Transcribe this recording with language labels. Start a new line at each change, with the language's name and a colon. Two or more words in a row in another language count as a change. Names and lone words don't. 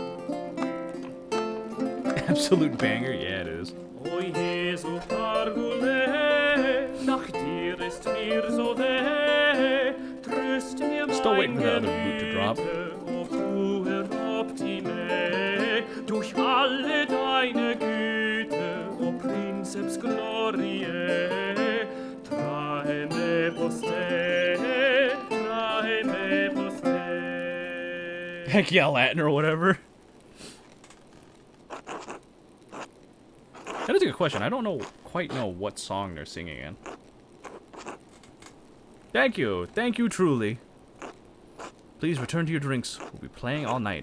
English: Absolute banger? Yeah, it is. Still waiting for the other boot to drop.
German: Durch alle deine Güte,
Latin: O Princeps Gloriae, trae me poste, trae me poste.
English: Heck yeah, Latin or whatever. That is a good question. I don't quite know what song they're singing in. Thank you truly. Please return to your drinks. We'll be playing all night.